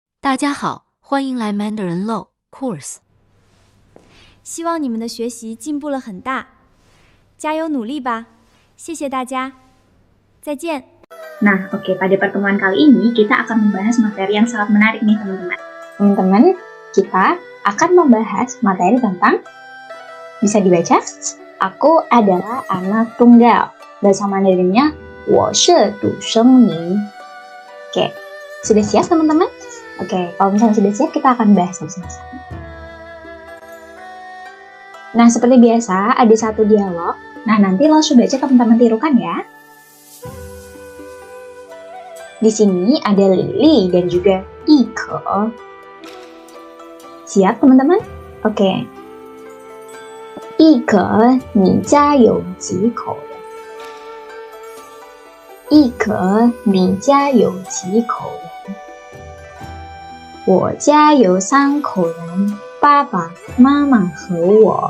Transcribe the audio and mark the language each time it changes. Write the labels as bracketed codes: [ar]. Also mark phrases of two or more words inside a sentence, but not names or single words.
[zh] 大家好，欢迎来 Mandarin Low Course。希望你们的学习进步了很大，加油努力吧！谢谢大家，再见。 [id] Nah, oke, pada pertemuan kali ini kita akan membahas materi yang sangat menarik nih teman-teman. Teman-teman, kita akan membahas materi tentang, bisa dibaca, aku adalah anak tunggal. Bahasa Mandarinnya, [zh] 我是独生女. [id] Oke, sudah siap teman-teman? Oke, kalau misalnya sudah siap, kita akan bahas satu-satu. Nah, seperti biasa, ada satu dialog. Nah, nanti langsung baca teman-teman tirukan ya. Di sini ada Lily dan juga Ike. Siap teman-teman? Oke. [zh] Ike, 你家有几口人？ Ike, 你家有几口人？我家有3口人，爸爸妈妈和我。